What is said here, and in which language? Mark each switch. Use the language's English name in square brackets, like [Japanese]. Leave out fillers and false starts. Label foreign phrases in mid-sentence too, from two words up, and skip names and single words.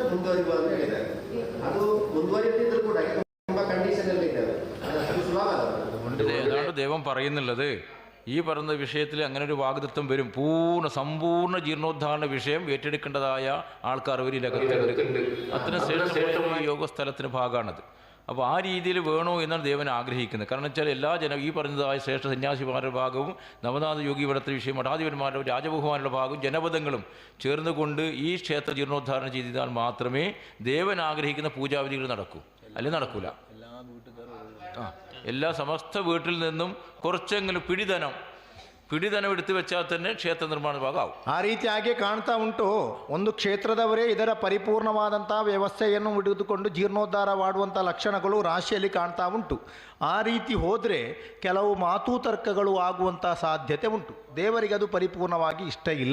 [Kannada] ಮುಂದುವರಿಯುವ ಅಂತ ಹೇಳಿದ್ದಾರೆ. ಅದು ಮುಂದುವರಿಯುತ್ತಿದ್ರು ಕೂಡ ತುಂಬಾ ಕಂಡೀಷನ್ ಅಲ್ಲಿ ಇದ್ದಾರೆ. ಅದು ಸುಲಭ [Malayalam] അതെ അതാണ് ദൈവം പറയുന്നുള്ളത്. ഈ പറയുന്ന വിഷയത്തിൽ അങ്ങനെ ഒരു വാഗ്ദത്തം വരും. സമ്പൂർണ്ണ ജീർണോദ്ധാരണ വിഷയം ഏറ്റെടുക്കേണ്ടതായ ആൾക്കാർ ഒരു ലകത്തുണ്ട്. അത്ര ശ്രേഷ്ഠമായ യോഗസ്ഥലത്തിന് ഭാഗമാണത്. അപ്പോൾ ആ രീതിയിൽ വേണോ എന്നാണ് ദേവൻ ആഗ്രഹിക്കുന്നത്. കാരണം വെച്ചാൽ എല്ലാ ഈ പറഞ്ഞതായ ശ്രേഷ്ഠ സന്യാസിമാരുടെ ഭാഗവും നവനാഥ യോഗി വ്രത വിഷയം മഠാധിപന്മാരുടെ രാജബഹുമാരുടെ ഭാഗവും ജനപദങ്ങളും ചേർന്നുകൊണ്ട് ഈ ക്ഷേത്ര ജീർണോദ്ധാരണം ചെയ്താൽ മാത്രമേ ദേവൻ ആഗ്രഹിക്കുന്ന പൂജാവിധികൾ നടക്കൂ. അല്ലെങ്കിൽ നടക്കൂല. എല്ലാ സമസ്ത വീട്ടിൽ നിന്നും കുറച്ചെങ്കിലും പിടിധനം എടുത്തു വെച്ചാൽ തന്നെ [Kannada] ಕ್ಷೇತ್ರ ನಿರ್ಮಾಣ ಭಾಗವು ಆ ರೀತಿಯಾಗಿ ಕಾಣ್ತಾ ಉಂಟು. ಒಂದು ಕ್ಷೇತ್ರದವರೇ ಇದರ ಪರಿಪೂರ್ಣವಾದಂಥ ವ್ಯವಸ್ಥೆಯನ್ನು ಹಿಡಿದುಕೊಂಡು ಜೀರ್ಣೋದ್ಧಾರ ಮಾಡುವಂಥ ಲಕ್ಷಣಗಳು ರಾಶಿಯಲ್ಲಿ ಕಾಣ್ತಾ ಉಂಟು. ಆ ರೀತಿ ಹೋದರೆ ಕೆಲವು ಮಾತು ತರ್ಕಗಳು ಆಗುವಂಥ ಸಾಧ್ಯತೆ ಉಂಟು. ದೇವರಿಗೆ ಅದು ಪರಿಪೂರ್ಣವಾಗಿ ಇಷ್ಟ ಇಲ್ಲ.